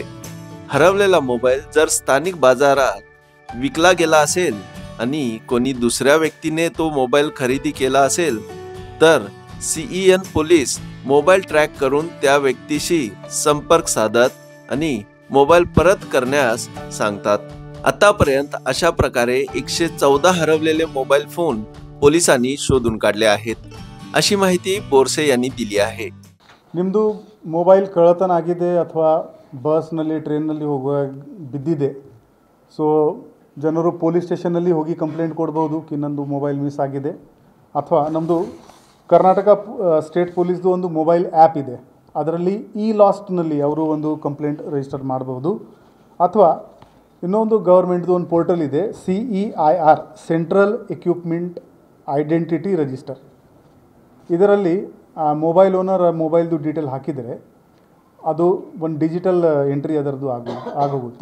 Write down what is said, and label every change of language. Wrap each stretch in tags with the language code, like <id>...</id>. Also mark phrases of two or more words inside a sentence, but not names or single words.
<mr>हरवलेला मोबाईल जर स्थानिक बाजारात विकला गेला असेल आणि कोणी दुसऱ्या व्यक्तीने तो मोबाईल खरेदी केला असेल तर CEN पोलीस मोबाईल ट्रॅक करून त्या व्यक्तीशी संपर्क साधत आणि मोबाईल परत करण्यास सांगतात। आतापर्यंत अशा प्रकारे 114 हरवलेले मोबाईल फोन पोलिसांनी शोधून काढले आहेत, अशी माहिती बोरसे यांनी दिली आहे।</mr> <kn>ನಿಮ್ಮದು ಮೊಬೈಲ್ ಕಳ್ಳತನ ಆಗಿದೆ ಅಥವಾ ಬಸ್ನಲ್ಲಿ ಟ್ರೈನ್ನಲ್ಲಿ ಹೋಗುವಾಗ ಬಿದ್ದಿದೆ, ಸೊ ಜನರು</kn> <en>police station</en> <kn>ಹೋಗಿ ಕಂಪ್ಲೇಂಟ್ ಕೊಡ್ಬೋದು ಕಿ ನಂದು</kn> <en>mobile miss</en> <kn>ಆಗಿದೆ, ಅಥವಾ ನಮ್ಮದು ಕರ್ನಾಟಕ ಸ್ಟೇಟ್ ಪೊಲೀಸ್ದು ಒಂದು</kn> <en>mobile app</en> <kn>ಇದೆ, ಅದರಲ್ಲಿ ಇ ಲಾಸ್ಟ್ನಲ್ಲಿ ಅವರು ಒಂದು</kn> <en>complaint register</en> <kn>ಮಾಡ್ಬೋದು, ಅಥವಾ ಇನ್ನೊಂದು ಗೌರ್ಮೆಂಟ್ದು ಒಂದು ಪೋರ್ಟಲ್ ಇದೆ CEIR</kn> <en>Central Equipment Identity Register,</en> <kn>ಇದರಲ್ಲಿ</kn> <en>mobile owner</en> <kn>ಮೊಬೈಲ್ದು ಡೀಟೇಲ್ ಹಾಕಿದರೆ ಅದು ಒಂದು</kn> <en>digital entry</en> <kn>ಅದರದ್ದು ಆಗೋಗುತ್ತೆ।</kn>